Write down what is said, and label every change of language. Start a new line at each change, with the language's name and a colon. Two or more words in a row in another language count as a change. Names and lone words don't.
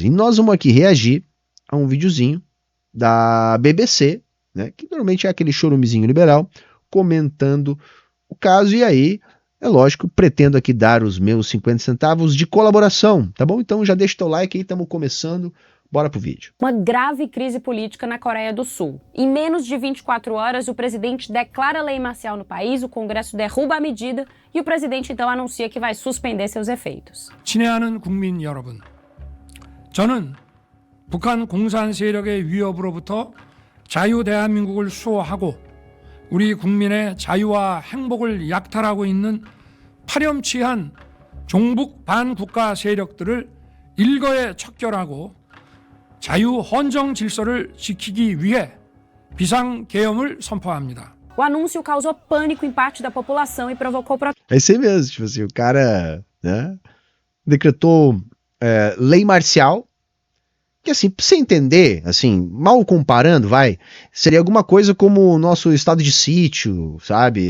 Portuguese: E nós vamos aqui reagir a um videozinho da BBC, né, que normalmente é aquele chorumezinho liberal, comentando o caso, e aí, é lógico, pretendo aqui dar os meus 50 centavos de colaboração, tá bom? Então já deixa o teu like aí, estamos começando, bora pro vídeo. Uma grave crise política na Coreia do Sul. Em menos de 24 horas, o presidente declara lei marcial no país, o Congresso derruba a medida e o presidente então anuncia que vai suspender seus efeitos.
Korean: 친애하는 국민 여러분, 저는 북한 공산 세력의 위협으로부터 자유 대한민국을 수호하고 우리 국민의 자유와 행복을 약탈하고 있는 파렴치한 종북 반국가 세력들을 일거에 척결하고 자유 헌정 질서를 지키기 위해 비상계엄을 선포합니다.
Portuguese: O anúncio causou pânico em parte da população e provocou É isso aí mesmo, tipo assim, o cara, né, decretou lei marcial, que assim, pra você entender, assim, mal comparando, seria alguma coisa como o nosso estado de sítio, sabe?